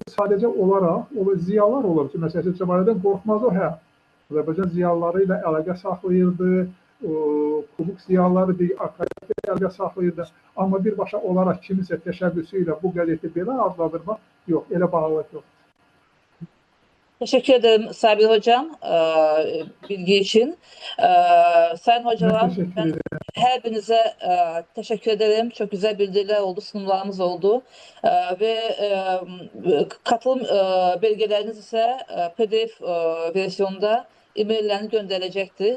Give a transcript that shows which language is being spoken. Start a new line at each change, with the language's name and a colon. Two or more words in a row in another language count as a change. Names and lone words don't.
Azerbaijani: Sadəcə olaraq o ziyalar olur ki, məsələn, Cəmalədən qorxmaz o hə. Azərbaycan ziyalıları ilə əlaqə saxlayırdı, Kumuk ziyalıları bir akademik əlaqə saxlayırdı. Amma birbaşa olaraq kimisə təşəbbüsü ilə bu qəzeti belə adlandırmaq yox, elə bağlılıq yox.
Turkish: Teşekkür ederim Sabir Hocam bilgi için. Sayın hocalar, ben her birinize teşekkür ederim. Çok güzel bildiriler oldu, sunumlarımız oldu. Ve katılım belgeleriniz ise PDF versiyonda e-maillerini gönderecekti.